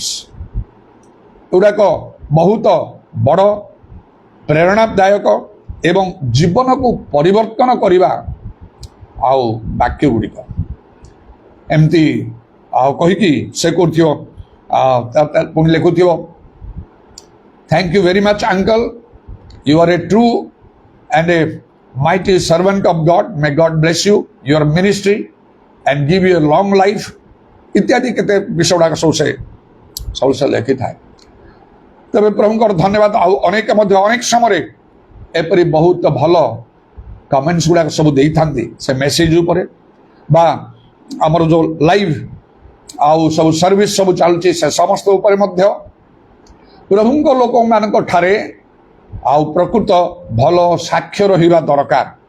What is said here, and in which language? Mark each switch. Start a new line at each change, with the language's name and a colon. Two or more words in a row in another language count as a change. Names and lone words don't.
Odia: ଏଗୁଡ଼ାକ ବହୁତ ବଡ଼ ପ୍ରେରଣାଦାୟକ ଏବଂ ଜୀବନକୁ ପରିବର୍ତ୍ତନ କରିବା ଆଉ ବାକ୍ୟ ଗୁଡ଼ିକ। ଏମିତି ଆଉ କହିକି ସେ କରୁଥିବ, ପୁଣି ଲେଖୁଥିବ,
English: thank you very much uncle, you are a true and a mighty servant of God. May God bless you, your ministry and give you a long life.
Odia: ଇତ୍ୟାଦି କେତେ ବିଷୟ ଗୁଡ଼ାକ ସବୁ ସେ ଲେଖିଥାଏ। ତେବେ ପ୍ରଭୁଙ୍କର ଧନ୍ୟବାଦ। ଆଉ ଅନେକ ମଧ୍ୟ ଅନେକ ସମୟରେ ଏପରି ବହୁତ ଭଲ କମେଣ୍ଟସ୍ ଗୁଡ଼ାକ ସବୁ ଦେଇଥାନ୍ତି ସେ ମେସେଜ ଉପରେ, ବା ଆମର ଯେଉଁ ଲାଇଭ୍ ଆଉ ସବୁ ସର୍ଭିସ୍ ସବୁ ଚାଲୁଛି ସେ ସମସ୍ତ ଉପରେ ମଧ୍ୟ ପ୍ରଭୁଙ୍କ ଲୋକମାନଙ୍କ ଠାରେ ଆଉ ପ୍ରକୃତ ଭଲ ସାକ୍ଷ୍ୟ ରହିବା ଦରକାର।